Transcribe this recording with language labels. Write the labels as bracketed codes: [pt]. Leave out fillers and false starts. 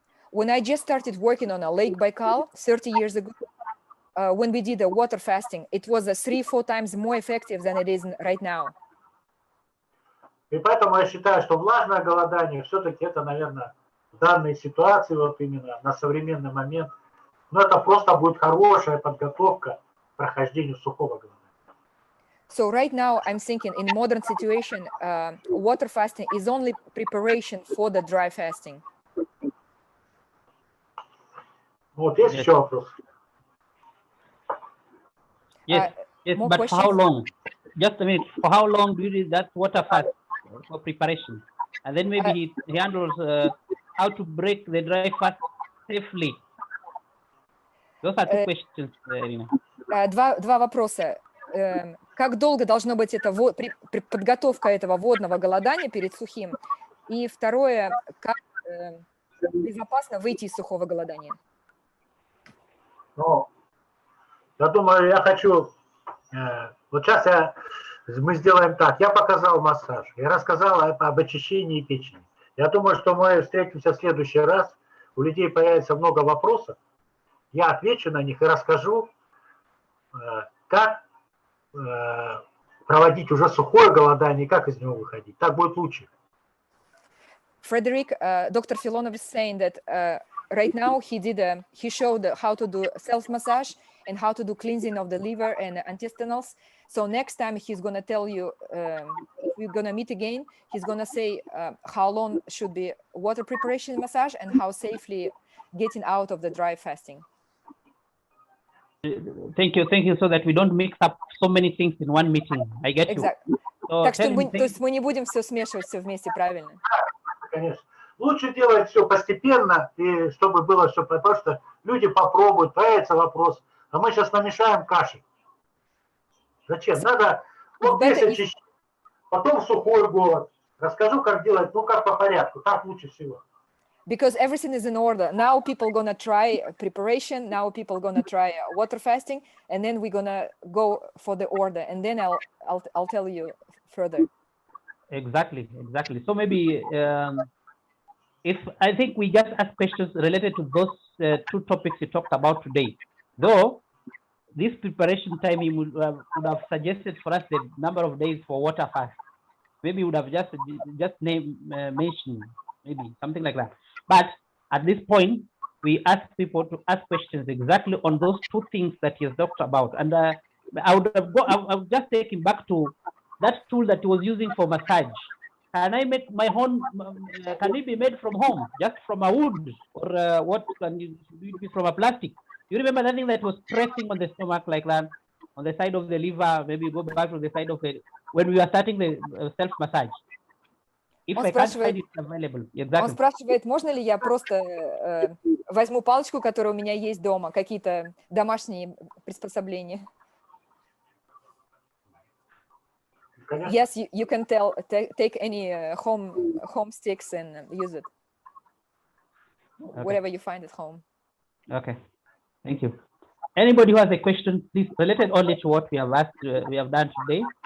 [en] When I just started working on a Lake Baikal 30 years ago, when we did a water fasting, it was 3-4 times more effective than it is right now. [ru] И поэтому я считаю, что влажное голодание все-таки это, наверное, в данной ситуации, вот именно на современный момент, но это просто будет хорошая подготовка к прохождению сухого голодания. [en] So right now, I'm thinking in modern situation, water fasting is only preparation for the dry fasting. [ru] Вот, есть еще вопрос? [en] Yes, more but questions? for how long? Just a minute. For how long do you do that water fast for preparation? And then maybe he handles how to break the dry fast safely. Those are two questions, Irina. [ru] Два вопроса. Как долго должно быть эта подготовка этого водного голодания перед сухим? И второе, как безопасно выйти из сухого голодания? Ну, я думаю, я хочу... Вот сейчас мы сделаем так. Я показал массаж. Я рассказал об очищении печени. Я думаю, что мы встретимся в следующий раз. У людей появится много вопросов. Я отвечу на них и расскажу, как проводить уже сухое голодание и как из него выходить. Так будет лучше. [en] Frederick, Dr. Filonov is saying that right now he showed how to do self-massage and how to do cleansing of the liver and intestinals. So next time he's going to tell you, if we're going to meet again, he's going to say how long should be water preparation massage and how safely getting out of the dry fasting. Thank you, so that we don't mix up so many things in one meeting. I get you. So [ru] так что мы не будем все смешивать все вместе, правильно? Конечно. Лучше делать все постепенно, и чтобы было все, потому что люди попробуют, появится вопрос, а мы сейчас намешаем каши. Зачем? Надо вот здесь очищать, потом сухой голод. Расскажу, как делать, ну как по порядку, так лучше всего. [en] Because everything is in order. Now people gonna try preparation. Now people gonna try water fasting, and then we're gonna go for the order, and then I'll tell you further. Exactly. So maybe if I think we just ask questions related to those two topics you talked about today. Though this preparation time he would have suggested for us the number of days for water fast. Maybe would have just mentioned maybe something like that. But at this point, we ask people to ask questions exactly on those two things that he has talked about. And I would just take him back to that tool that he was using for massage. Can I make my own? Can it be made from home, just from a wood, or what can it be from a plastic? You remember that thing that was pressing on the stomach like that, on the side of the liver? Maybe go back to the side of it when we were starting the self massage. If [ru] Он [en] I can't [ru] спрашивает, [en] find it available, [ru] он [en] exactly. [ru] спрашивает, можно ли я просто возьму палочку, которая у меня есть дома, какие-то домашние приспособления. Конечно. [en] Yes, you can take any home sticks and use it. Whatever you find at home. Okay, thank you. Anybody who has a question, please, related only to what we have asked, we have done today.